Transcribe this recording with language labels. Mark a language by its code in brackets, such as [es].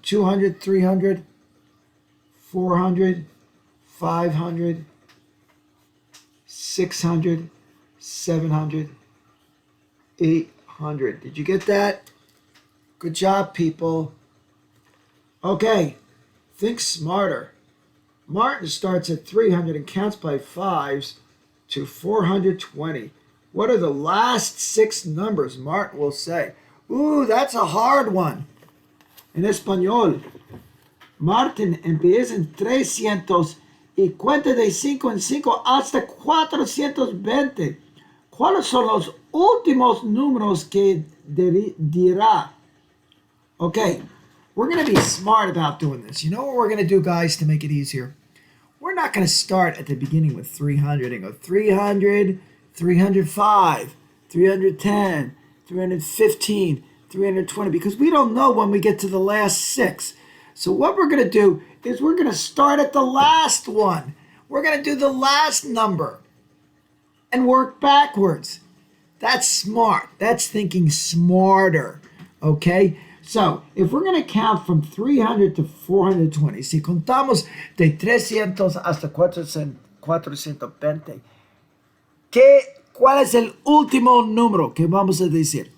[en] 200, 300, 400, 500, 600, 700, 800. Did you get that? Good job, people. Okay. Think smarter. Martin starts at 300 and counts by fives to 420. What are the last 6 numbers? Martin will say. Ooh, that's a hard one. [es] En español, Martin empieza en 300 y cuenta de 5 en 5 hasta 420. ¿Cuáles son los últimos números que dirá? [en] Okay, we're going to be smart about doing this. You know what we're going to do, guys, to make it easier? We're not going to start at the beginning with 300 and go 300, 305, 310, 315, 320, because we don't know when we get to the last 6. So what we're going to do is we're going to start at the last one. We're going to do the last number and work backwards. That's smart. That's thinking smarter. Okay? So, if we're going to count from 300 to 420, [es] si contamos de 300 hasta 420, ¿cuál es el último número que vamos a decir?